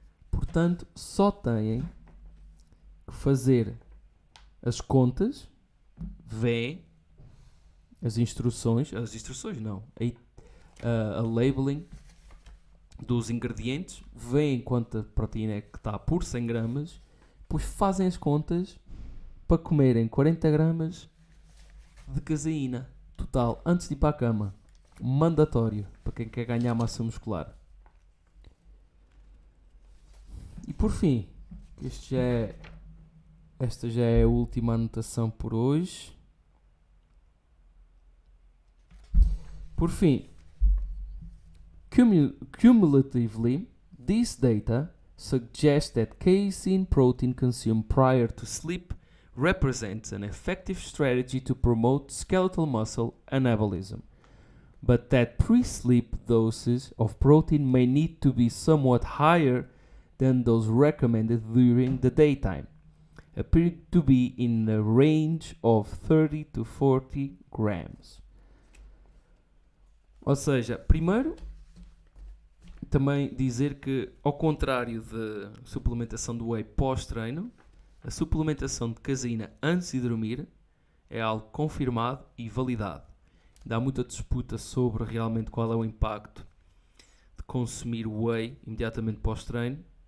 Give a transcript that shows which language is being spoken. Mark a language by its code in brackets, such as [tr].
[pt] Portanto, só têm que fazer as contas, vêem as instruções não, a labeling dos ingredientes, veem quanta proteína é que está por 100 gramas, depois fazem as contas para comerem 40 gramas de caseína total antes de ir para a cama. Mandatório para quem quer ganhar massa muscular. E por fim, esta já é a última anotação por hoje. Por fim, [en] cumulatively, this data suggests that casein protein consumed prior to sleep represents an effective strategy to promote skeletal muscle anabolism, but that pre-sleep doses of protein may need to be somewhat higher than those recommended during the daytime, appearing to be in a range of 30 to 40 grams. [pt] Ou seja, primeiro, também dizer que, ao contrário da suplementação do whey pós-treino, a suplementação de caseína antes de dormir é algo confirmado e validado. Dá muita disputa sobre realmente qual é o impacto de consumir whey imediatamente pós-treino.